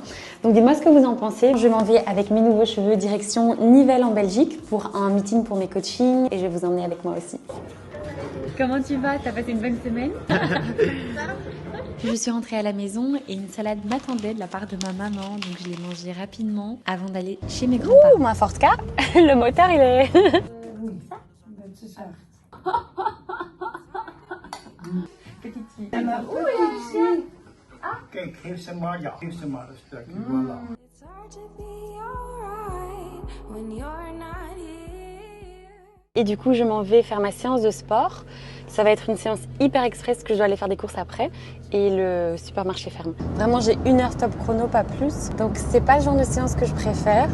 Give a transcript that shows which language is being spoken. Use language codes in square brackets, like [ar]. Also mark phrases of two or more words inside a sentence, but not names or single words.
[fr] Donc dites-moi ce que vous en pensez. Je m'en vais avec mes nouveaux cheveux direction Nivelles en Belgique pour un meeting pour mes coachings et je vais vous emmener avec moi aussi. Comment tu vas? T'as passé une bonne semaine? Je suis rentrée à la maison et une salade m'attendait de la part de ma maman, donc je l'ai mangée rapidement avant d'aller chez mes grands-parents. Ouh, ma Ford Ka, le moteur il est... [nl] Kijk, geef ze maar, ja, geef ze maar een stukje, [fr] voilà. Et du coup, je m'en vais faire ma séance de sport. Ça va être une séance hyper express que je dois aller faire des courses après et le supermarché ferme. Vraiment, j'ai 1 heure top chrono, pas plus. Donc, c'est pas le genre de séance que je préfère.